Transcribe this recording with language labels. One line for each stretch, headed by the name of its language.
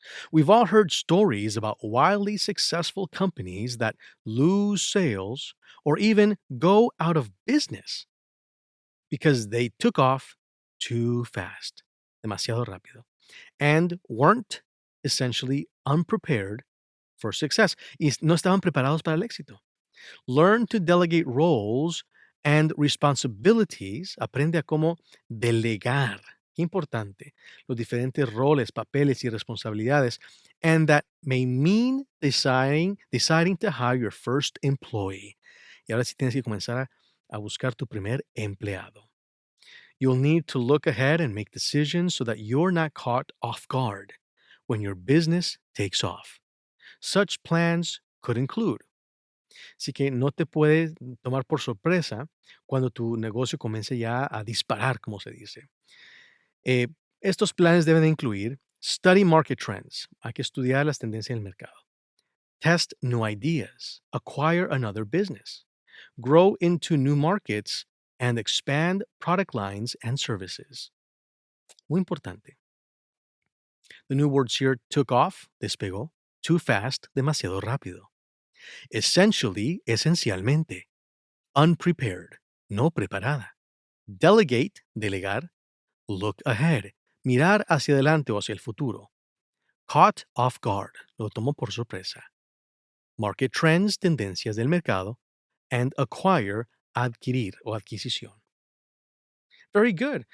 English: We've all heard stories about wildly successful companies that lose sales or even go out of business because they took off too fast,
Spanish: demasiado rápido,
English: and weren't essentially unprepared for success.
Spanish: Y no estaban preparados para el éxito.
English: Learn to delegate roles and responsibilities.
Spanish: Aprende a cómo delegar. Qué importante. Los diferentes roles, papeles y responsabilidades.
English: And that may mean deciding to hire your first employee.
Spanish: Y ahora sí tienes que comenzar a buscar tu primer empleado.
English: You'll need to look ahead and make decisions so that you're not caught off guard when your business takes off. Such plans could include.
Spanish: Así que no te puedes tomar por sorpresa cuando tu negocio comience ya a disparar, como se dice. Eh, Estos planes deben de incluir
English: study market trends.
Spanish: Hay que estudiar las tendencias del mercado.
English: Test new ideas. Acquire another business. Grow into new markets and expand product lines and services.
Spanish: Muy importante.
English: The new words here:
Spanish: took off, despegó; too fast, demasiado rápido; essentially, esencialmente; unprepared, no preparada; delegate, delegar; look ahead, mirar hacia adelante o hacia el futuro; caught off guard, lo tomó por sorpresa; market trends, tendencias del mercado; and acquire, adquirir o adquisición.
English: Very good.